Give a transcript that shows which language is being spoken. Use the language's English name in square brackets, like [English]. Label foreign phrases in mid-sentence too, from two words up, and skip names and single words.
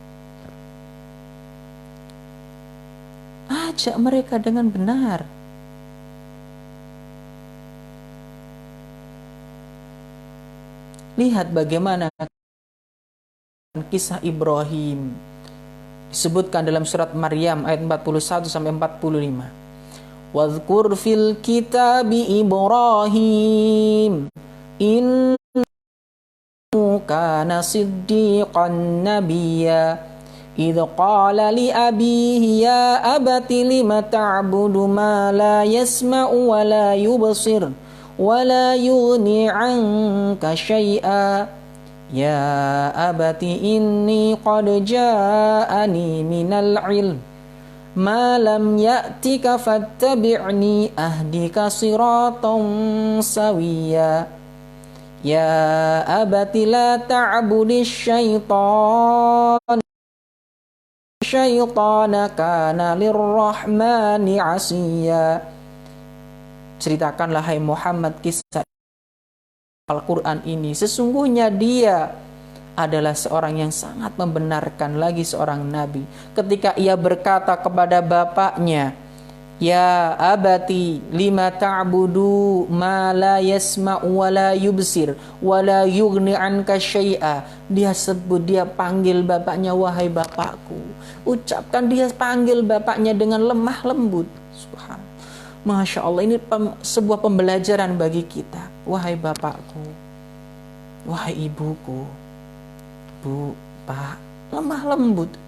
[Indonesian] Ajak mereka dengan benar. Lihat bagaimana kisah Ibrahim disebutkan dalam surat Maryam ayat 41 sampai 45. [Arabic] واذكر في الكتاب إبراهيم إنه كان صديقا نبيا إذ قال لأبيه يا أبت لم تعبد ما لا يسمع ولا yubsir ولا يغني عنك شيئا يا أبت إني قد جاءني من العلم ما لم يأتك فاتبعني أهدك صراطا سويا يا أبت لا تعبد الشيطان كان للرحمن عصيا. [Indonesian] Ceritakanlah hai Muhammad kisah Al-Quran ini. Sesungguhnya dia adalah seorang yang sangat membenarkan, lagi seorang nabi. Ketika ia berkata kepada bapaknya, [Arabic] يا أبت لم تعبد ما لا يسمع ولا يبصر ولا يغني عنك شيئا. [Indonesian] Dia panggil bapaknya, wahai bapakku. Ucapkan, dia panggil bapaknya dengan lemah lembut. Subhanallah. [Arabic] ما شاء الله, [Indonesian] ini sebuah pembelajaran bagi kita. Wahai bapakku, wahai ibuku, bu, pak, lemah lembut.